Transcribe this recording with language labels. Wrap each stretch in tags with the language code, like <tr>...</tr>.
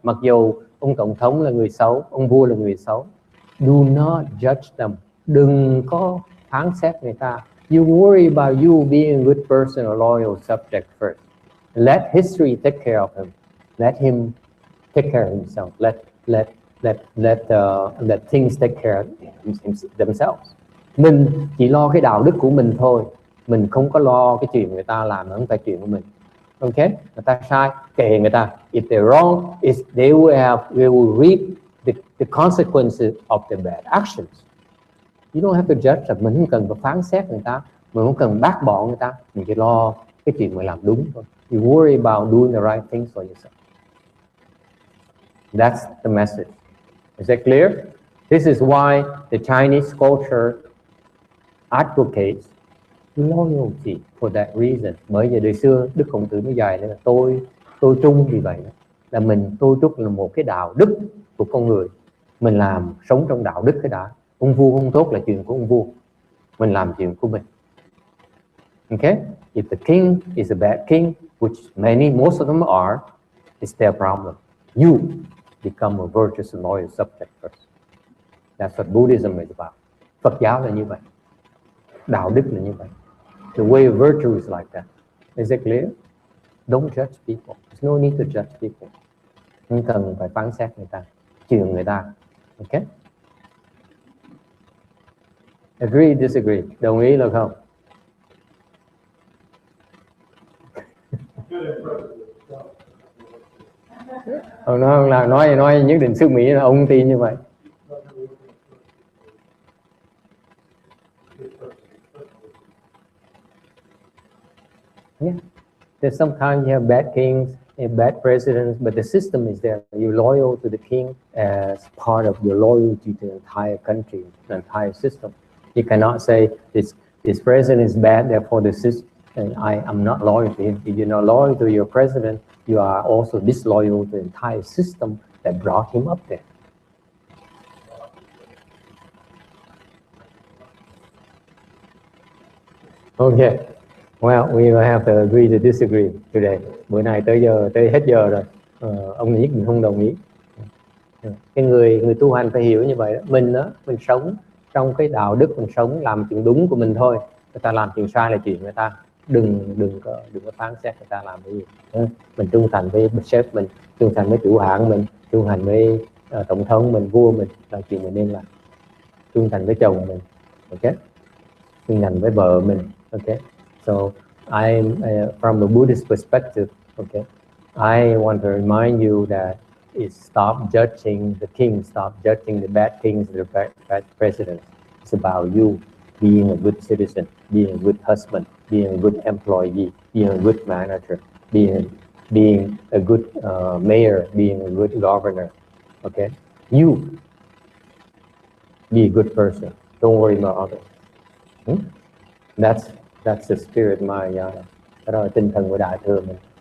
<vi>Mặc dù ông tổng thống là người xấu, ông vua là người xấu,</vi> <en>do not judge them.</en> <vi>Đừng có phán xét người ta.</vi> <en>You worry about you being a good person, a loyal subject first. Let history take care of him. Let him take care of himself. Let things take care of themselves.</en> <vi>Mình chỉ lo cái đạo đức của mình thôi. Mình không có lo cái chuyện người ta làm, nó không phải chuyện của mình. Okay, người ta sai, kệ người ta.</vi> <en>If they're wrong, they will reap the consequences of their bad actions. You don't have to judge.</en> <vi>Mình không cần phải phán xét người ta, mình không cần bác bỏ người ta, mình chỉ lo cái chuyện mình làm đúng thôi.</vi> <en>You worry about doing the right things for yourself. That's the message. Is that clear? This is why the Chinese culture advocates loyalty for that reason.</en> <vi>Bởi vì đời xưa Đức Khổng Tử mới dạy là tôi trung vì vậy. Là tôi trúc là một cái đạo đức của con người. Mình làm sống trong đạo đức cái đã. Ông vua không tốt là chuyện của ông vua. Mình làm chuyện của mình.</vi> <en>Okay? If the king is a bad king, which most of them are, it's their problem. You become a virtuous and loyal subject first. That's what Buddhism is about.</en> <vi>Phật giáo là như vậy. Đạo đức là như vậy.</vi> <en>The way of virtue is like that. Is it clear? Don't judge people. There's no need to judge people.</en> <vi>Không cần phải phán xét người ta, chuyện người ta. Okay?</vi> <en>Agree, disagree?</en> <vi>Đồng ý là không? Ông nói nhất định sức Mỹ là ông tin như vậy.</vi> <en>Yeah. There's sometimes you have bad kings and bad presidents, but the system is there. You're loyal to the king as part of your loyalty to the entire country, the entire system. You cannot say this president is bad, therefore the system, and I'm not loyal to him. If you're not loyal to your president, you are also disloyal to the entire system that brought him up there. Okay. Well, we will have to agree to disagree today.</en> <vi>Bữa nay tới hết giờ rồi. Ông nhất mình không đồng ý. Cái người tu hành phải hiểu như vậy đó. Mình sống trong cái đạo đức, mình sống làm chuyện đúng của mình thôi. Người ta làm chuyện sai là chuyện người ta. Đừng có phán xét người ta làm cái gì. Mình trung thành với sếp mình, trung thành với chủ hãng mình, trung thành với tổng thống mình, vua mình là chuyện mình nên làm. Trung thành với chồng mình, ok? Trung thành với vợ mình, ok?</vi> <en>So from a Buddhist perspective, okay, I want to remind you that stop judging the king, stop judging the bad kings, the bad presidents. It's about you being a good citizen, being a good husband, being a good employee, being a good manager, being a good mayor, being a good governor. Okay, you be a good person. Don't worry about others. That's the spirit my</en> <vi>đó là tinh thần của Đại thừa mình.</vi>